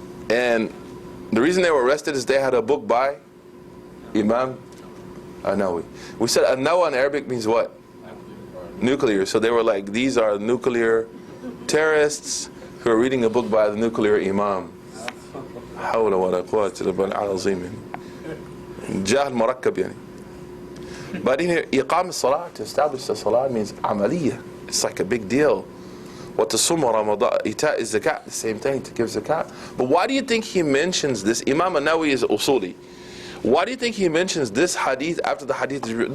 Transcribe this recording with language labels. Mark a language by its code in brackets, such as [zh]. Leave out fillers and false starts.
[en] And the reason they were arrested is they had a book by Imam Nawawi. We said An-Nawa in Arabic means what? Nuclear. So they were like, these are nuclear terrorists who are reading a book by the nuclear Imam. [ar] حول ولا قوة إلا بالله العظيم. جهل مركب يعني. [en] But in here, [ar] إقام الصلاة, [en] to establish the salah means عملية. It's like a big deal. [ar] وتصوم رمضان, إيتاء الزكاة, [en] the same thing, to give zakat. But why do you think he mentions this? Imam Nawawi is usuli. Why do you think he mentions this hadith after the hadith is revealed?